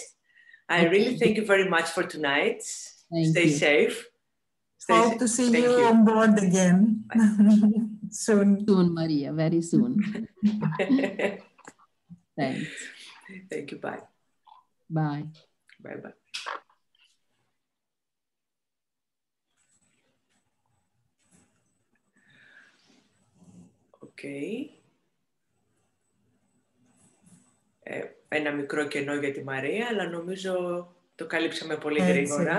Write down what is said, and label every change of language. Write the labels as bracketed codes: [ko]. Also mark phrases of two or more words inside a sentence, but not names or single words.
[en] I really thank you very much for tonight. Stay safe. Hope to see you on board again soon. Soon, Maria, very soon. Thanks. Thank you. Bye. Bye. Bye. Okay. [el] Ένα μικρό κενό για τη Μαρία, αλλά νομίζω το καλύψαμε πολύ γρήγορα.